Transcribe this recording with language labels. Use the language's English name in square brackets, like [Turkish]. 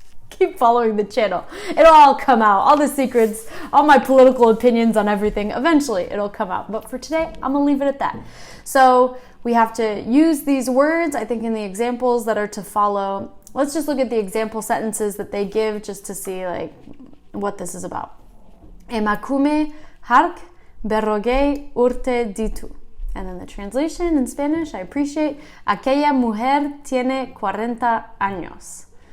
[English] Keep following the channel. It'll all come out. All the secrets, all my political opinions on everything, eventually it'll come out. But for today, I'm gonna leave it at that. So we have to use these words, I think, in the examples that are to follow. Let's just look at the example sentences that they give just to see what this is about. [Basque] Emakume hark berrogei urte ditu. [English] And then the translation in Spanish, I appreciate. [Spanish] Aquella mujer tiene 40 años.